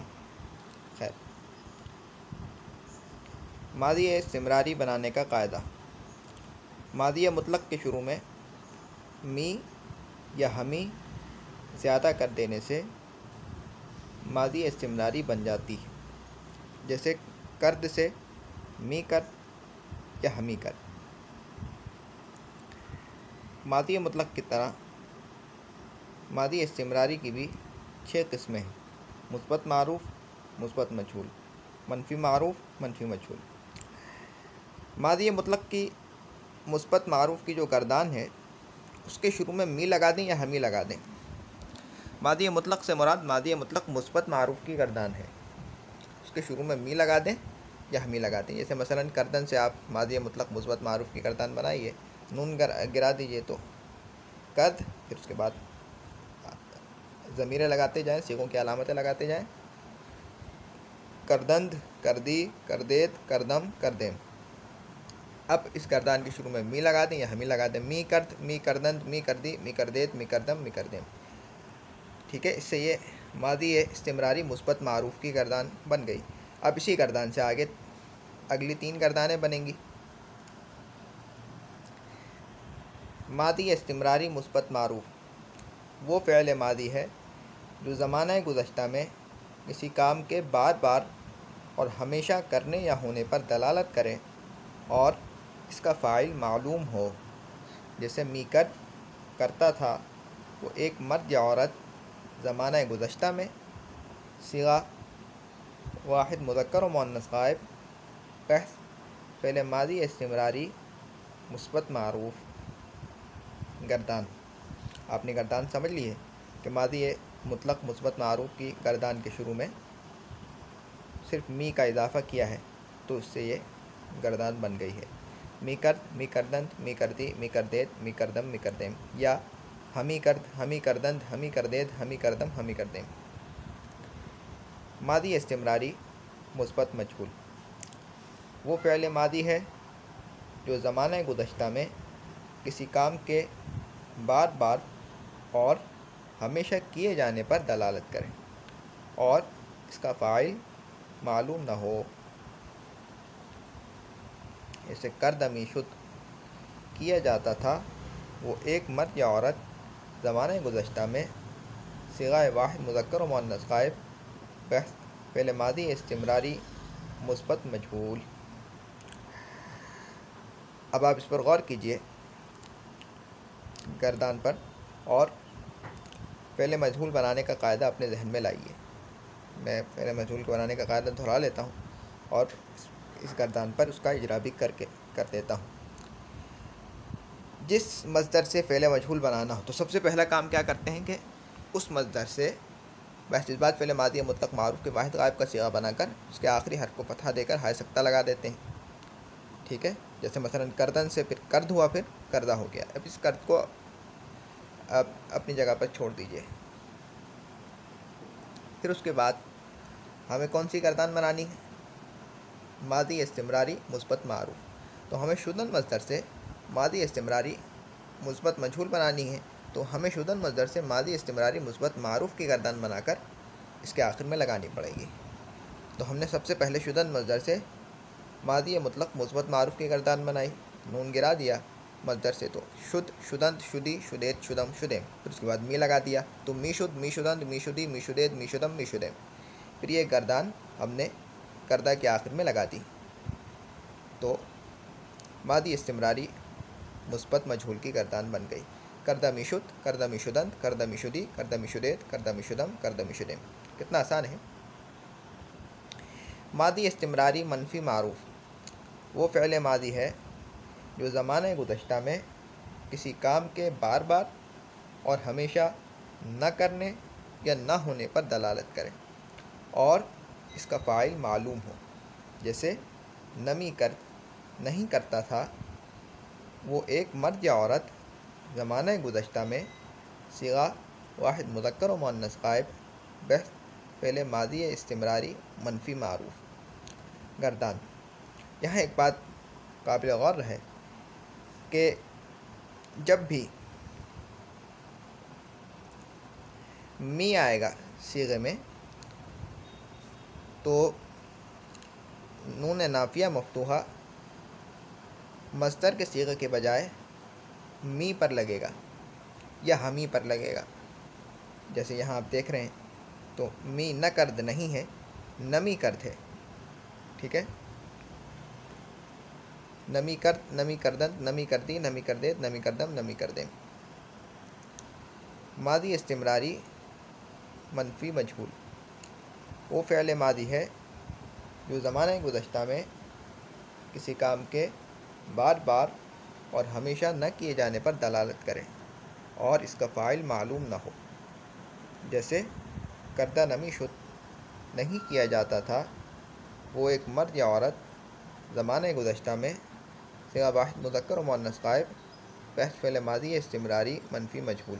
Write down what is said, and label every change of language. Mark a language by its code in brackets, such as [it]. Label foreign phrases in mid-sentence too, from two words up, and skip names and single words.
[ur] خیر، ماضی استمراری بنانے کا قاعدہ۔ ماضی مطلق کے شروع میں می یا ہمی زیادہ کر دینے سے ماضی استمراری بن جاتی ہے۔ جیسے کرد سے [fa] می کرد [ur] یا [fa] ہمی کرد۔ [ur] ماضی مطلق کی طرح ماضی استمراری کی بھی 6 قسمیں ہیں: مثبت معروف، مثبت مجہول، منفی معروف، منفی مجہول۔ ماضی مطلق کی مثبت معروف کی جو گردان ہے اس کے شروع میں می لگا دیں یا ہمی لگا دیں۔ ماضی مطلق سے مراد ماضی مطلق مثبت معروف کی گردان ہے، اس کے شروع میں می لگا دیں یا ہمی لگا دیں۔ جیسے مثلا کردن سے آپ ماضی مطلق مثبت معروف کی گردان بنائیے، نون گرا دیجئے تو کرد، پھر اس کے بعد ضمیریں لگاتے جائیں، صیغوں کی علامتیں لگاتے جائیں: [fa] کردند، کردی، کردیت، کردم، کردیم۔ [ur] اب اس گردان کے شروع میں می لگا دیں یا ہمی لگا دیں: [fa] می کرد، می کردند، می کردی، می کردیت، می کردم، می کردیم۔ [ur] ٹھیک ہے، اس سے یہ ماضی استمراری مثبت معروف کی گردان بن گئی۔ اب اسی گردان سے آگے اگلی 3 گردانیں بنیں گی۔ ماضی استمراری مثبت معروف وہ فعل ماضی ہے جو زمانہ گزشتہ میں کسی کام کے بار بار اور ہمیشہ کرنے یا ہونے پر دلالت کرے اور اس کا فاعل معلوم ہو۔ جیسے [fa] می کرد، [ur] کرتا تھا، وہ ایک مرد یا عورت زمانہ گزشتہ میں، صیغہ واحد مذکر و مؤنث غائب، بحث فعل ماضی استمراری مثبت معروف گردان۔ آپ نے گردان سمجھ لی ہے کہ ماضی مطلق مثبت معروف کی گردان کے شروع میں صرف می کا اضافہ کیا ہے تو اس سے یہ گردان بن گئی ہے: [fa] می کرد، می کردند، می کردی، می کردیت، می کردم، می کردیم، یا ہمی کرد، ہمی کردند، ہمی کردیت، ہمی کردم، ہمی کردیم۔ [ur] ماضی استمراری مثبت مجہول وہ فعل ماضی ہے جو زمانہ گزشتہ میں کسی کام کے بار بار اور ہمیشہ کیے جانے پر دلالت کرے اور اس کا فاعل معلوم نہ ہو۔ جیسے [fa] کردمی شد، [ur] کیا جاتا تھا، وہ ایک مرد یا عورت زمانہ گزشتہ میں، صیغہ واحد مذکر و مؤنث غائب، بحث فعل ماضی استمراری مثبت مجہول۔ اب آپ اس پر غور کیجئے گردان پر اور فعل مجہول بنانے کا قاعدہ اپنے ذہن میں لائیے۔ میں فعل مجہول کو بنانے کا قاعدہ دہرا لیتا ہوں اور اس گردان پر اس کا اجرا بھی کر دیتا ہوں۔ جس مصدر سے فعل مجہول بنانا ہو تو سب سے پہلا کام کیا کرتے ہیں کہ اس مصدر سے بحث اس بات فعل ماضی مطلق معروف کے واحد غائب کا صیغہ بنا کر اس کے آخری حرف کو فتحہ دے کر ہائے سکتہ لگا دیتے ہیں۔ ٹھیک ہے، جیسے مثلا کردن سے پھر کرد ہوا، پھر کردہ ہو گیا۔ اب اس کرد کو اپنی جگہ پر چھوڑ دیجئے۔ پھر اس کے بعد ہمیں کون سی گردان بنانی ہے؟ ماضی استمراری مثبت معروف۔ تو ہمیں شدن مصدر سے ماضی استمراری مثبت مجہول بنانی ہے، تو ہمیں شدن مصدر سے ماضی استمراری مثبت معروف کی گردان بنا کر اس کے آخر میں لگانی پڑے گی۔ تو ہم نے سب سے پہلے شدن مصدر سے ماضی مطلق مثبت معروف کی گردان بنائی، نون گرا دیا مصدر سے، تو [fa] شد، شدنت، شدی، شدیت، شدم، شدیم، [ur] پھر اس کے بعد می لگا دیا، تو [fa] می شد، می شدنت، می شدی، می شدیت، می شدم، می شدیم، [ur] پھر یہ گردان ہم نے کردہ کے آخر میں لگا دی، تو ماضی استمراری مثبت مجہول کی گردان بن گئی۔ [fa] کردہ می شد، کردہ می شدنت، کردہ می شدی، کردہ می شدیت، کردہ می شدم، کردہ می شدیم۔ [ur] کتنا آسان ہے۔ ماضی استمراری منفی معروف وہ فعل ماضی ہے جو زمانہ گزشتہ میں کسی کام کے بار بار اور ہمیشہ نہ کرنے یا نہ ہونے پر دلالت کرے اور اس کا فاعل معلوم ہو، جیسے نہیں کرتا تھا وہ ایک مرد یا عورت زمانہ گزشتہ میں صیغہ واحد مذکر و مؤنث غائب بحث فعل ماضی استمراری منفی معروف۔ گردان، یہاں ایک بات قابل غور ہے کہ جب بھی می آئے گا صیغے میں تو نون نافیہ مفتوحہ مصدر کے صیغے کے بجائے می پر لگے گا یا ہمی پر لگے گا، جیسے یہاں آپ دیکھ رہے ہیں، تو [fa] می نہ کرد [ur] نہیں ہے، [fa] نمی کرد [ur] ہے، ٹھیک ہے، [fa] نمی کرد، نمی کردن، نمی کردی، نمی کردیت، نمی کردم، نمی کردیم۔ [ur] ماضی استمراری منفی مجہول وہ فعل ماضی ہے جو زمانہ گزشتہ میں کسی کام کے بار بار اور ہمیشہ نہ کیے جانے پر دلالت کرے اور اس کا فاعل معلوم نہ ہو، جیسے [fa] کردہ نمی شد [ur] نہیں کیا جاتا تھا وہ ایک مرد یا عورت زمانہ گزشتہ میں صیغہ واحد مذکر و مؤنث غائب بحث فعل ماضی استمراری منفی مجہول۔